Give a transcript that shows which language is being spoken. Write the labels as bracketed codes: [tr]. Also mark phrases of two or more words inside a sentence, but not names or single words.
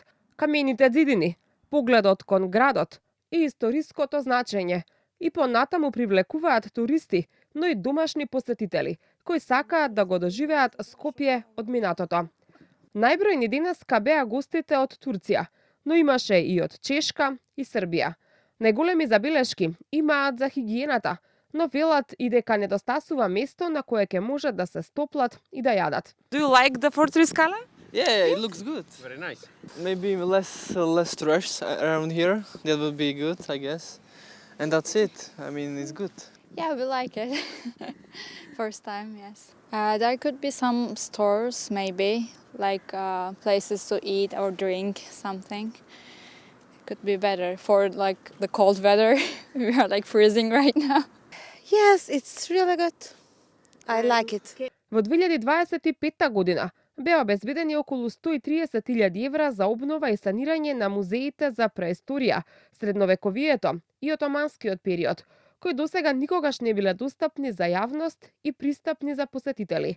[mk] Камените ѕидини, погледот кон градот и историското значење и понатаму привлекуваат туристи, но и домашни посетители, кои сакаат да го доживеат Скопје од минатото. Најбројни денеска беа гостите од Турција, но имаше и од Чешка и Србија. Најголеми забелешки имаат за хигиената, но велат и дека недостасува место на кое ќе можат да се стоплат и да јадат. [en] Do you like the Fortress Kala? Yeah, it looks good. Very nice. Maybe less trash around here. That would be good, I guess. And that's it. I mean, it's good. Yeah, we like it. First time, yes. There could be some stores, maybe, like places to eat or drink something. It could be better for like the cold weather. We are like freezing right now. Yes, it's really good. I like it. [mk] Во 2025 година беа обезбедени околу 130.000 евра за обнова и санирање на музеите за преисторија, средновековието и отоманскиот период, кои досега никогаш не биле достапни за јавност и пристапни за посетители.